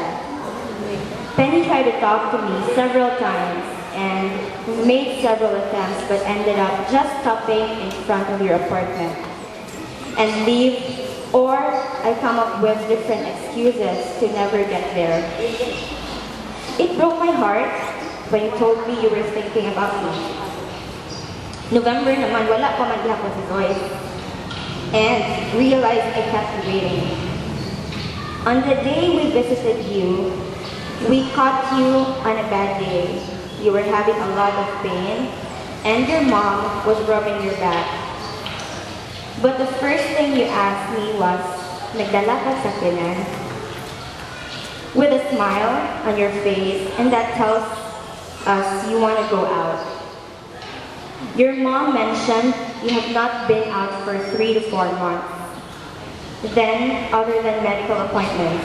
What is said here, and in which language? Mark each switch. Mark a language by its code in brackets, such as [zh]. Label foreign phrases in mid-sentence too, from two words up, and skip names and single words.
[en] Penny tried to talk to me several times and made several attempts but ended up just stopping in front of your apartment and leave. Or I come up with different excuses to never get there. It broke my heart when you told me you were thinking about me. [ceb] November naman, wala pa man gihapon si Zoes. [en] And realized I kept waiting. On the day we visited you, we caught you on a bad day. You were having a lot of pain, and your mom was rubbing your back. But the first thing you asked me was, [ceb] nagdala ka sa kinan? [en] With a smile on your face, and that tells us you want to go out. Your mom mentioned you have not been out for 3 to 4 months. Then, other than medical appointments.